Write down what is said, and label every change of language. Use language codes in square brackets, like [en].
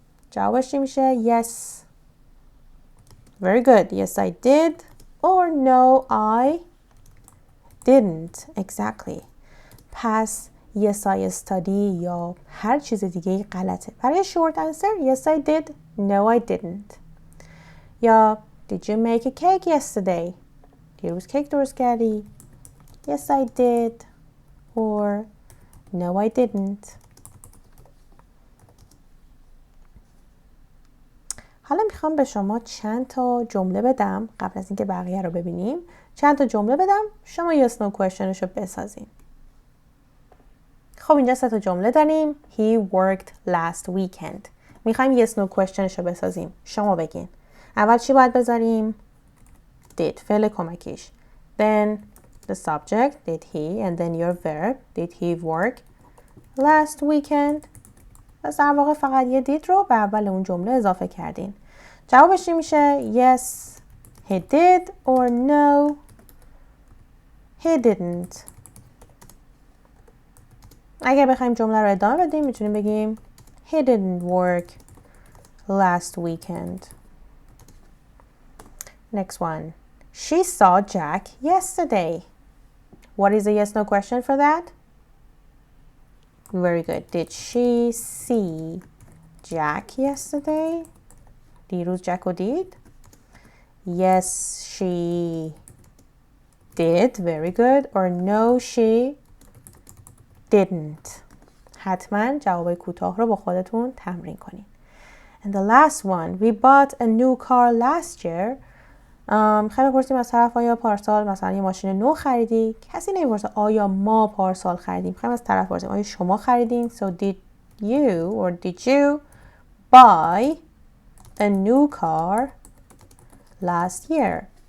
[fa] جوابش چی میشه؟ Yes. [en] Very good. Yes I did. Or no I didn't. Exactly. [fa] پس [en] yes I study [fa] یا هر چیز دیگه غلطه. [en] برای short answer yes I did. No I didn't. یا did you make a cake yesterday? [fa] دیروز کیک درست کردی؟ [en] Yes I did. Or no I didn't. [fa] حالا میخوام به شما چند تا جمله بدم قبل از اینکه بقیه رو ببینیم. چند تا جمله بدم شما yes no questionش رو بسازین. خب اینجا 3 تا جمله داریم. [en] He worked last weekend. [fa] میخوایم yes no questionش رو بسازیم. شما بگین. اول چی باید بذاریم؟ did فعل کمکیش. [en] Then the subject did he and then your verb did he work last weekend. [fa] پس در واقع فقط یه did رو به اول اون جمله اضافه کردین. جوابش چی میشه؟ [en] Yes he did or no he didn't. [fa] اگر بخوایم جمله رو ادامه بدیم میتونیم بگیم [en] He didn't work last weekend. Next one. She saw Jack yesterday. What is a yes no question for that? Very good. Did she see Jack yesterday? [fa] دیروز جک رو دید؟ [en] Yes, she did. Very good. Or no, she didn't. [fa] حتما جواب کوتاه رو با خودتون تمرین کنید. [en] And the last one. We bought a new car last year. [fa] میخوایم بپرسیم از طرف آیا پارسال مثلا یه ماشین نو خریدی؟ کسی نمیپرسه آیا ما پارسال خریدیم. میخوایم از طرف بپرسیم آیا شما خریدین؟ [en] So did you or did you buy a new car last year.